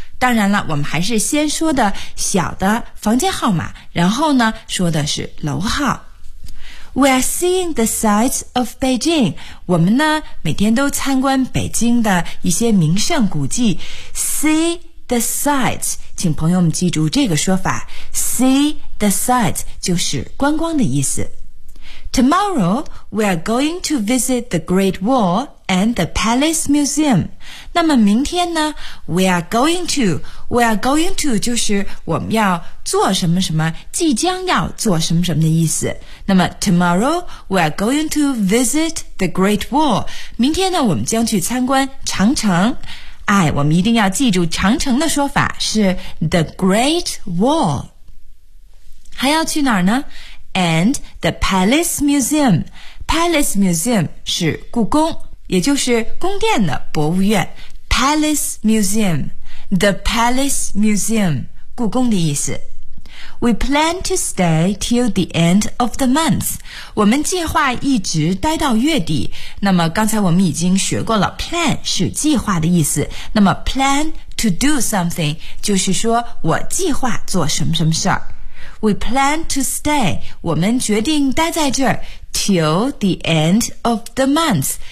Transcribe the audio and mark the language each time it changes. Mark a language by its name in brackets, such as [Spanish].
[Chinese] 当然了，我们还是先说的小的房间号码，然后呢，说的是楼号。 [English] We are seeing the sights of Beijing. [Chinese] 我们呢每天都参观北京的一些名胜古迹。 [English] See the sights. [Chinese] 请朋友们记住这个说法。 [English] See the sights [Chinese] 就是观光的意思。 [English] Tomorrow, we are going to visit the Great Wall and the Palace Museum. [Chinese] 那么明天呢 , [English] we are going to [Chinese] 就是我们要做什么什么，即将要做什么什么的意思。 [English] 那么 tomorrow, we are going to visit the Great Wall. [Chinese] 明天呢我们将去参观长城。哎，我们一定要记住长城的说法是 the Great Wall。还要去哪儿呢？ [English] And the Palace Museum. [Chinese] Palace Museum 是故宫，也就是宫殿的博物院。 [English] Palace Museum. The Palace Museum. [Chinese] 故宫的意思。 [English] We plan to stay till the end of the month. [Chinese] 我们计划一直待到月底。那么刚才我们已经学过了 plan 是计划的意思。那么 [English] plan to do something [Chinese] 就是说我计划做什么什么事儿。 [English] We plan to stay, [Chinese] 我们决定待在这儿 [English] till the end of the month.